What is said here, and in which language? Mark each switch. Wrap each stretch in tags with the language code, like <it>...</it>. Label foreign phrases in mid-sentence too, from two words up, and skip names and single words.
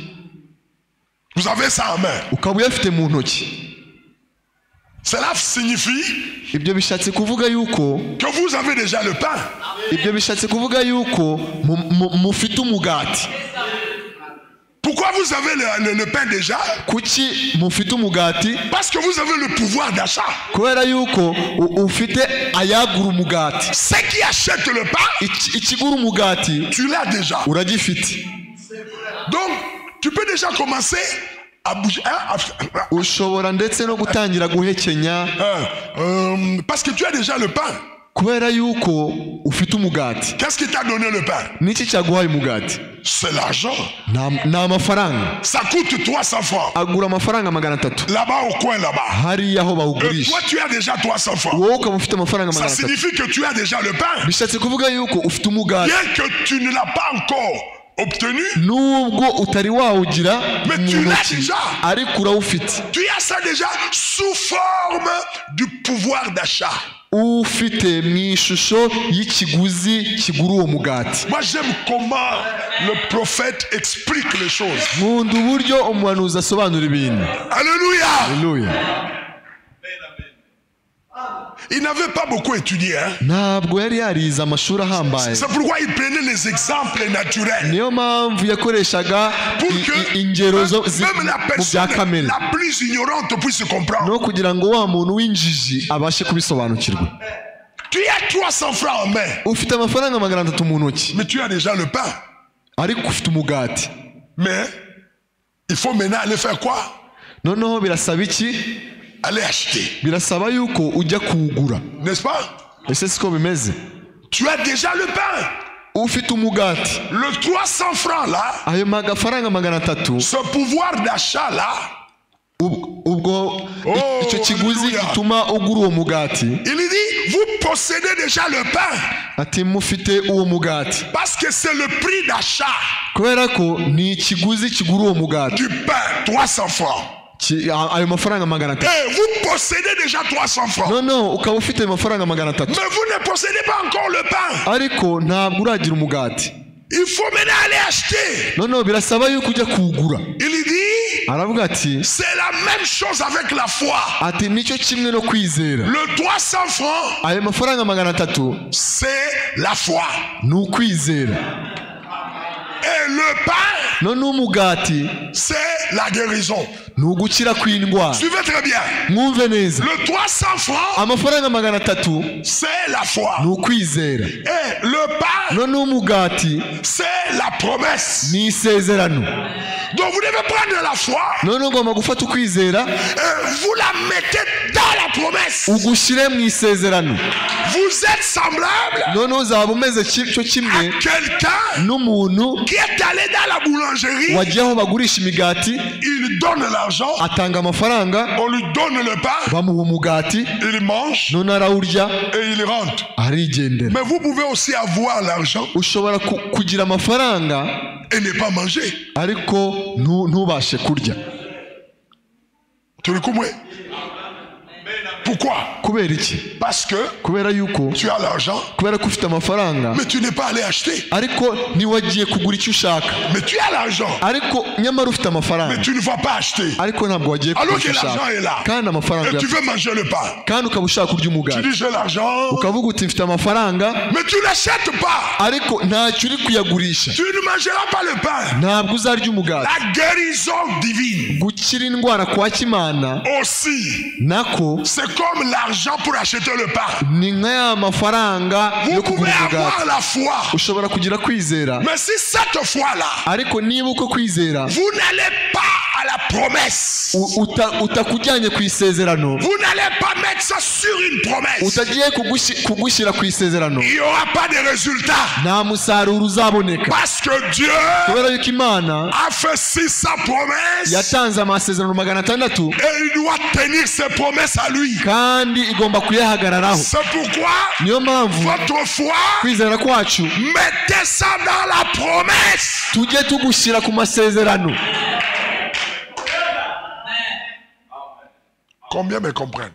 <fr>Vous avez ça en main.</fr> <rw>Ukaba uyafite mu ntoki.</rw> <fr>Cela signifie</fr> <rw>Ibyo bishatse kuvuga yuko,</rw> <fr>que vous avez déjà le pain.</fr> <rw>ibyo bishatse kuvuga yuko mufite umugati.</rw> <fr>Pourquoi vous avez le pain déjà?</fr> <rw>Kuki mufite umugati?</rw> <fr>Parce que vous avez le pouvoir d'achat.</fr> <rw>Kubera yuko ufite ayagura umugati.</rw> <fr>Ceux qui achètent le pain,</fr> <rw>Ikigura umugati</rw> <fr>tu l'as déjà.</fr> <rw>uragifite.</rw> <fr>Donc, tu peux déjà commencer à bouger.</fr> <rw>Ushobora ndetse no gutangira guhekenya.</rw> <fr>Parce que tu as déjà le pain.</fr> <rw>Kubera yuko ufite umugati.</rw> <fr>Qu'est-ce qui t'a donné le pain?</fr> <rw>Niki cyaguhaye umugati?</rw> <fr>C'est l'argent.</fr> <rw>Nta mafaranga.</rw> <fr>Ça coûte 300 francs.</fr> <rw>Agura amafaranga 300.</rw> <fr>Là-bas au coin là-bas.</fr> <rw>Hariya aho</rw> <fr>Et</fr> <rw>bawugurisha.</rw> <fr>toi tu as déjà 300 francs.</fr> <rw>Wowe ukaba ufite amafaranga</rw> <fr>Ça</fr> <rw>300.</rw> <fr>signifie que tu as déjà le pain.</fr> <rw>Bishatse kuvuga yuko ufite umugati.</rw> <fr>Bien que tu ne l'as pas encore obtenu,</fr> <rw>Nubwo utari wawugira</rw> <fr>mais</fr> <rw>mu</rw> <fr>tu l'as</fr> <rw>ntoki,</rw> <fr>déjà.</fr> <rw>ariko urawufite.</rw> <fr>Tu as ça déjà sous forme du pouvoir d'achat.</fr> <rw>Ufite mu ishusho y'ikiguzi kigura uwo mugati.</rw> <fr>Moi j'aime comment le prophète explique les choses.</fr> <rw>Nkunda uburyo umuhanuzi asobanura ibintu.</rw> <fr>Alléluia.</fr> <rw>Haleluya.</rw> <fr>Il n'avait pas beaucoup étudié.</fr> <rw>Ntabwo yari yarize amashuri ahambaye.</rw> <fr>C'est pourquoi il prenait les exemples naturels.</fr> <rw>Niyo mpamvu yakoreshaga</rw> <fr>Pour que</fr> <rw>ingero</rw> <fr>même la</fr> <rw>mu bya</rw> <fr>personne</fr> <rw>kamere.</rw> <fr>la plus ignorante puisse comprendre.</fr> <rw>No kugira ngo wa muntu w'injiji abashe kubisobanukirwa.</rw> <fr>Tu as 300 francs en main.</fr> <rw>Ufite amafaranga 300 mu ntoki,</rw> <fr>Mais tu as déjà le pain.</fr> <rw>ariko ufite umugati.</rw> <fr>Mais il faut maintenant aller faire quoi?</fr> <rw>Noneho birasaba iki?</rw> <fr>Aller acheter.</fr> <rw>Birasaba yuko ujya kuwugura.</rw> <fr>N'est-ce pas?</fr> <rw>Ese siko bimeze?</rw> <fr>Tu as déjà le pain.</fr> <rw>Ufite umugati.</rw> <fr>Le 300 francs là,</fr> <rw>Ayo magafaranga 300,</rw> <fr>ce pouvoir d'achat là,</fr> <rw>ubwo</rw> <fr>Oh,</fr> <rw>icyo kiguzi</rw> <fr>hallelujah.</fr> <rw>gituma ugura uwo mugati.</rw> <fr>il dit, vous possédez déjà le pain.</fr> <rw>Ati mufite uwo mugati.</rw> <fr>Parce que c'est le prix d'achat</fr> <rw>Kubera ko ni ikiguzi kigura uwo mugati.</rw> <fr>du pain, 300 francs.</fr> <rw>ayo mafaranga magana atatu.</rw> <fr>Et vous possédez déjà 300 francs.</fr> <rw>Non, ukaba ufite ayo mafaranga magana atatu.</rw> <fr>Mais vous ne possédez pas encore le pain.</fr> <rw>Ariko ntabwo uragira umugati.</rw> <fr>Il faut maintenant aller acheter.</fr> <rw>Non, birasaba yuko ujya kuwugura.</rw> <fr>Il dit,</fr> <rw>aravuga ati,</rw> <fr>c'est la même chose avec la foi.</fr> <rw>Ati nicyo kimwe no kwizera.</rw> <fr>Le 300 francs,</fr> <rw>ayo mafaranga magana atatu,</rw> <fr>c'est la foi.</fr> <rw>ni ukwizera.</rw> <fr>Et le pain,</fr> <rw>none umugati,</rw> <fr>c'est la guérison.</fr> <rw>ni ugukira kw'indwara.</rw> <fr>Suivez très bien.</fr> <rw>Mwumve neza.</rw> <fr>Le 300 francs,</fr> <rw>amafaranga magana atatu,</rw> <fr>c'est la foi.</fr> <rw>ni ukwizera.</rw> <fr>Et le pain,</fr> <rw>none umugati,</rw> <fr>c'est la promesse.</fr> <rw>ni isezerano.</rw> <fr>Donc vous devez prendre la foi.</fr> <rw>none ugomba gufata ukwizera,</rw> <fr>vous la mettez dans la promesse.</fr> <rw>ugushyire mu isezerano.</rw> <fr>Vous êtes semblable</fr> <rw>none uzaba umeze cyo</rw> <fr>à</fr> <rw>kimwe</rw> <fr>quelqu'un</fr> <rw>n'umuntu</rw> <fr>qui est allé dans la boulangerie.</fr> <rw>wagiye aho bagurisha imigati,</rw> <fr>Il donne l'argent,</fr> <rw>atanga amafaranga,</rw> <fr>on lui donne le pain,</fr> <rw>bamuha umugati,</rw> <fr>il mange</fr> <rw>none arawurya,</rw> <fr>et il rentre.</fr> <rw>arigendera.</rw> <fr>Mais vous pouvez aussi avoir l'argent</fr> <rw>ushobora kugira amafaranga</rw> <fr>et ne pas manger.</fr> <rw>ariko ntubashe kurya.</rw> <fr>Tu le comprends? Pourquoi?</fr> <rw>kubera iki?</rw> <fr>Parce que</fr> <rw>kubera yuko</rw> <fr>tu as l'argent,</fr> <rw>kubera ko ufite amafaranga,</rw> <fr>mais tu n'es pas allé acheter.</fr> <rw>ariko ntiwagiye kugura icyo ushaka.</rw> <fr>Mais tu as l'argent,</fr> <rw>ariko nyamara ufite amafaranga,</rw> <fr>mais tu ne vas pas acheter.</fr> <rw>ariko ntabwo wagiye kugura</rw> <fr>Alors que</fr> <rw>icyo</rw> <fr>l'argent</fr> <rw>ushaka.</rw> <fr>est là.</fr> <rw>kandi amafaranga</rw> <fr>Et tu</fr> <rw>uyafite.</rw> <fr>veux manger le pain.</fr> <rw>kandi ukaba ushaka kurya</rw> <fr>Tu</fr> <rw>umugati,</rw> <fr>dis j'ai l'argent,</fr> <rw>ukavuga uti mfite amafaranga,</rw> <fr>mais tu n'achètes pas.</fr> <rw>ariko ntacyo uri kuyagurisha.</rw> <fr>Tu ne mangeras pas le pain.</fr> <rw>ntabwo uzarya umugati.</rw> <fr>La guérison divine</fr> <rw>gukira indwara kwa Kimana</rw> <fr>aussi,</fr> <rw>nako</rw> <fr>c'est comme l'argent pour acheter le pain.</fr> <rw>ni nka ya mafaranga</rw> <fr>Vous</fr> <rw>yo</rw> <fr>pouvez</fr> <rw>kugura</rw> <fr>avoir</fr> <rw>umugati.</rw> <fr>la foi,</fr> <rw>ushobora kugira kwizera,</rw> <fr>mais si cette foi-là,</fr> <rw>ariko niba uko kwizera</rw> <fr>vous n'allez pas à la promesse,</fr> <rw>utakujyanye ku isezerano,</rw> <fr>vous n'allez pas mettre ça sur une promesse,</fr> <rw>utagiye kugushyira ku isezerano,</rw> <fr>il n'y aura pas de résultat.</fr> <rw>nta musaruro uzaboneka.</rw> <fr>Parce que Dieu</fr> <rw>kubera yuko Imana</rw> <fr>a fait si sa promesse</fr> <rw>yatanze amasezerano 600</rw> <fr>et il doit tenir ses promesses à lui.</fr> <rw>kandi igomba kuyahagararaho.</rw> <fr>C'est pourquoi</fr> <rw>niyo mpamvu</rw> <fr>votre foi,</fr> <rw>kwizera kwacu</rw> <fr>mettez ça dans la promesse.</fr> <rw>tujye tugushyira ku masezerano.</rw> <fr>Combien me comprennent?</fr>